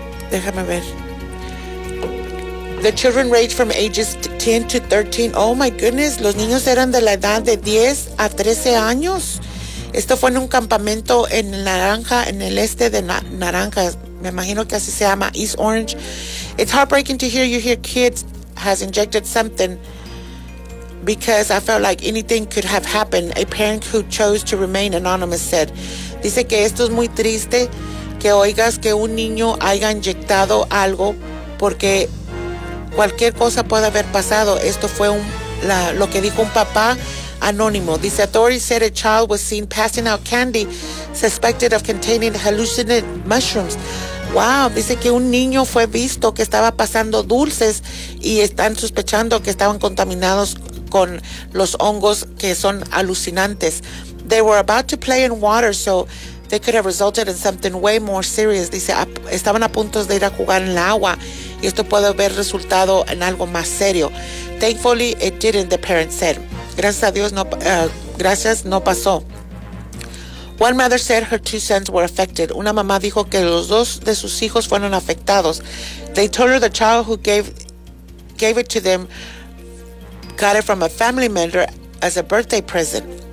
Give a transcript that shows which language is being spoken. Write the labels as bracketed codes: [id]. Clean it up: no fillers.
[es] Déjame ver. [en] The children range from ages 10 to 13. Oh my goodness, [es] los niños eran de la edad de 10 a 13 años. Esto fue en un campamento en Naranja, en el este de Naranja. Me imagino que así se llama, East Orange. [en] It's heartbreaking to hear you hear kids has injected something because I felt like anything could have happened. A parent who chose to remain anonymous said. [es] Dice que esto es muy triste que oigas que un niño haya inyectado algo porque cualquier cosa puede haber pasado. Esto fue lo que dijo un papá anónimo. Dice, [en] authorities said a child was seen passing out candy suspected of containing hallucinogenic mushrooms. [es] Wow, dice que un niño fue visto que estaba pasando dulces y están sospechando que estaban contaminados con los hongos que son alucinantes. [en] They were about to play in water, so they could have resulted in something way more serious. [es] Dice, estaban a punto de ir a jugar en el agua y esto puede haber resultado en algo más serio. [en] Thankfully, it didn't, the parents said. [es] Gracias a Dios, no pasó. [en] One mother said her two sons were affected. [es] Una mamá dijo que los dos de sus hijos fueron afectados. [en] They told her the child who gave it to them got it from a family member as a birthday present.